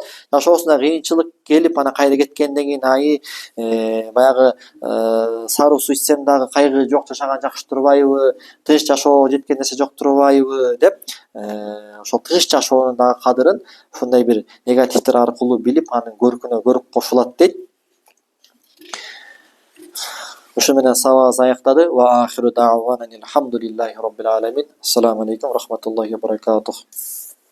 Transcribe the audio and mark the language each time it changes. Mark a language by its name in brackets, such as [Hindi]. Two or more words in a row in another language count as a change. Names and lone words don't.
[Kyrgyz] Ошосунда кыйынчылык келип анан кайра кеткенден кийин баягы саруу суу ичсем дагы кайгы жок, жашаган жакшы турбайбы, тынч жашоо жеткен нерсе жок турбайбы деп ошол тынч жашоонун дагы кадырын ушундай бир негативдер аркылуу билип, анын көркүнө көрүп кошулат дейт. Ошо менен сабагыбыз аяктады. [Arabic] و آخر دعوانا الحمد لله رب العالمين. السلام عليكم رحمة الله و بركاته.